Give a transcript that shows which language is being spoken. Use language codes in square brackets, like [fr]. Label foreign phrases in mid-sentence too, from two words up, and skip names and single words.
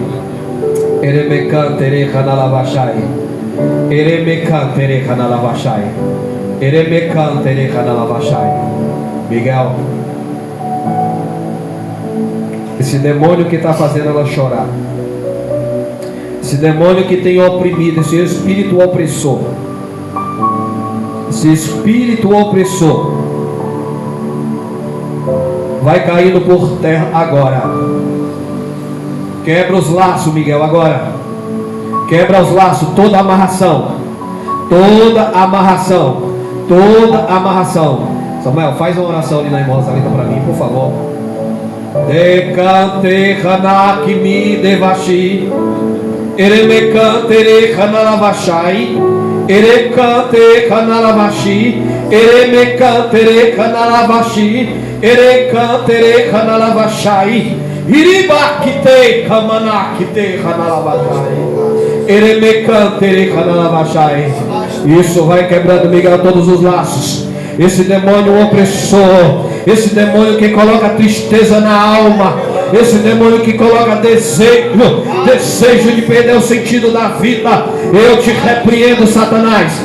[pt] Eremekantere kanalabashai. Eremekantere kanalabashai. Eremekantere kanalabashai. Miguel, esse demônio que está fazendo ela chorar, esse demônio que tem oprimido, esse espírito opressor, esse espírito opressor, vai caindo por terra agora. Quebra os laços, Miguel, agora. Quebra os laços, toda amarração. Toda amarração. Toda amarração. Samuel, faz uma oração ali na irmã Rosalita para mim, por favor. Decante hanakimi devashi. Eremecantere kanalavashai. Erecante kanalavashi. Eremecantere kanalavashi. Erecantere kanalavashai. Iribakite kamanakite kanalavashai. Eremecantere kanalavashai. Isso, vai quebrando, Miguel, todos os laços. Esse demônio opressor, esse demônio que coloca tristeza na alma, esse demônio que coloca desejo de perder o sentido da vida, eu te repreendo, Satanás.